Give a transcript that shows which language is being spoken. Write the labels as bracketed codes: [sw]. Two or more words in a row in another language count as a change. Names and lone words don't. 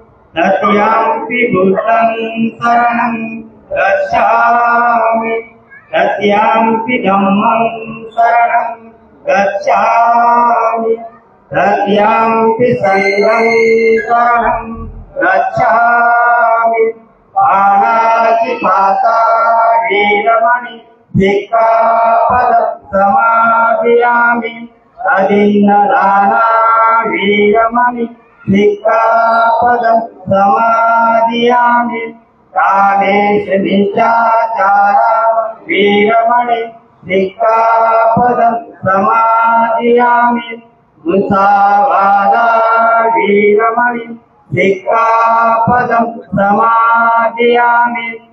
[pi] तृतीयंपि बुद्धं शरणं गच्छामि तस्याम्पि धम्मं शरणं गच्छामि तस्याम्पि संघं शरणं गच्छामि पाणातिपाता वीरमणि सिक्खापदं समादयामि अदिन्नदाना वीरमणि सिक्खापदं समादयामि कामेश मिथ्याचारा वीरमणि सिक्खापदं समादयामि मुसावादा वीरमणि सिक्खापदं समादयामि